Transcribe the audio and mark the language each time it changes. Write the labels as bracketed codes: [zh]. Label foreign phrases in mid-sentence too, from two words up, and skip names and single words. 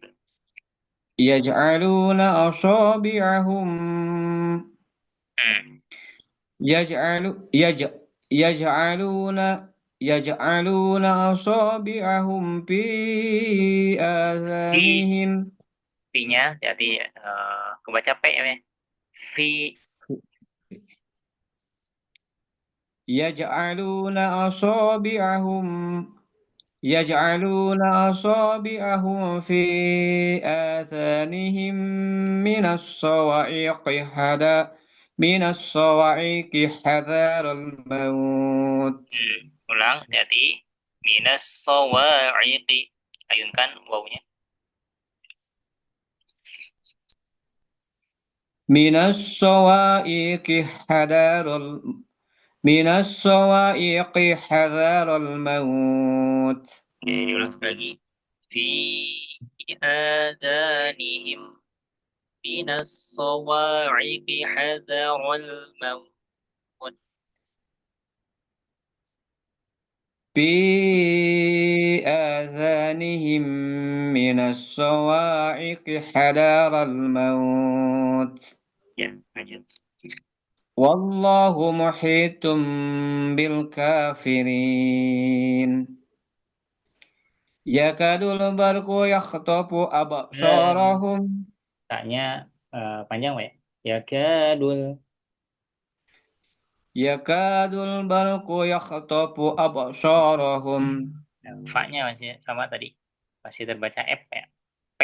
[ar] يجعلون أصابعهم يجعلون أصابعهم في آذانهم. [id] P-nya jadi kebaca P ya. [ar] Fi. يجعلون أصابعهم في آذانهم من الصواعق حذر الموت. [id] Ulang, jadi [ar] من الصواعق. [id] Ayunkan wawunya. [ar] من الصواعق حذر الموت. [id] Oke, diulang sekali lagi. [ar] في آذانهم من الصواعق حذر الموت. في آذانهم من الصواعق حذر الموت. [id] Ya, lanjut. [ar] والله محيط بالكافرين. يكاد البرق يخطف أبصارهم. [id] Taknya panjang, Pak ya. [ar] يكاد البرق يخطف أبصارهم. [id] Fa-nya masih sama tadi. Masih terbaca F ya. P.